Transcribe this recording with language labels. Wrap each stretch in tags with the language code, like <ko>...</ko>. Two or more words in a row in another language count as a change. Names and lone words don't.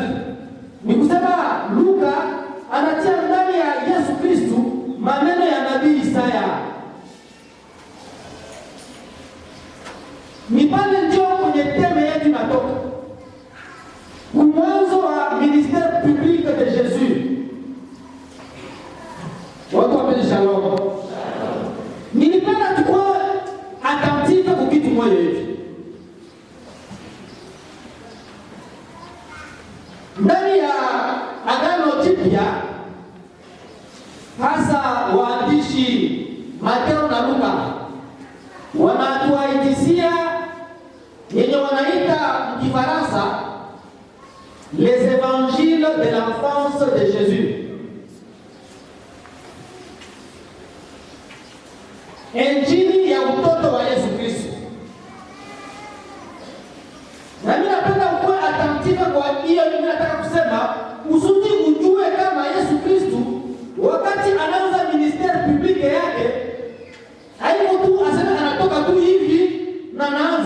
<sw>Ni kusema Luka anatia ndani ya Yesu Kristo maneno ya nabii Isaya. Ni pale ndio kwenye teme yetu natoka. Mwanzo wa</sw> <fr>ministère public de Jésus.</fr> <sw>Watu wapenzi, shalom. Nilipenda tukue attentive kwa kitu moja hivi. Ndani ya Agano Jipya, hasa waandishi Mateo na Luka wanatuaitisia yenye wanaita Kifaransa</sw> <fr>les évangiles de l'enfance de Jésus.</fr> <sw>Injili ya utoto wa Yesu Kristo. Na mimi napenda ukuwe attentive kwa hiyo. Mimi nataka kusema usudi ujue kama Yesu Kristo wakati anaanza</sw> <fr>ministère public</fr> <sw>yake haiko tu asema anatoka tu hivi na anaanza.</sw>